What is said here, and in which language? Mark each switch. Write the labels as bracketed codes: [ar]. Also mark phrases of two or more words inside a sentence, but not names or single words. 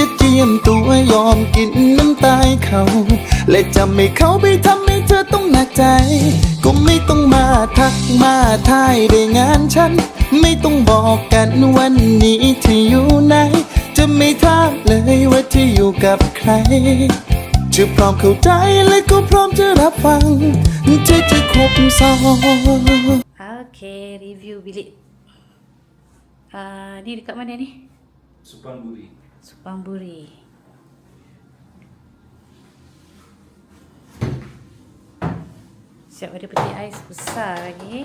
[th] เจียมตัวยอมกินน้ำตายเขา และจะไม่เข้าไปทำให้เธอต้องหนักใจ ก็ไม่ต้องมาทักมาทายได้งานฉัน ไม่ต้องบอกกันวันนี้ที่อยู่ไหน จะไม่ถามเลยว่าที่อยู่กับใคร จะพร้อมเข้าใจและก็พร้อมจะรับฟังจะครบซ้อน [ms] Okay, review bilik. Ni dekat mana ni? Supang Buri. Supang Buri. Siap ada peti ais besar lagi.